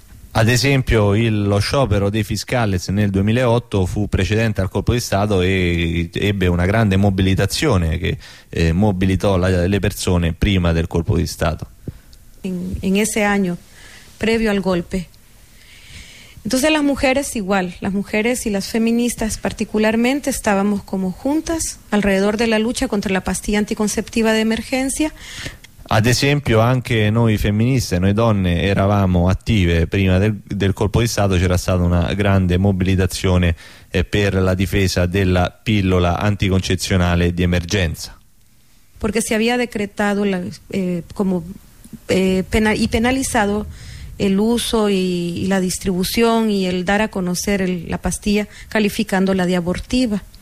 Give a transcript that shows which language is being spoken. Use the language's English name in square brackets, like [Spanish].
[Italian] Ad esempio, lo sciopero dei fiscales nel 2008 fu precedente al colpo di Stato e ebbe una grande mobilitazione che mobilitò le persone prima del colpo di Stato. [Spanish] En ese año previo al golpe. Entonces las mujeres igual, las mujeres y las feministas particularmente estábamos como juntas alrededor de la lucha contra la pastilla anticonceptiva de emergencia. [Italian] Ad esempio, anche noi femministe, noi donne, eravamo attive prima del colpo di Stato. C'era stata una grande mobilitazione per la difesa della pillola anticoncezionale di emergenza. Perché si aveva decretato y penalizzato l'uso e la distribuzione e il dare a conoscere la pastilla, calificandola di abortiva.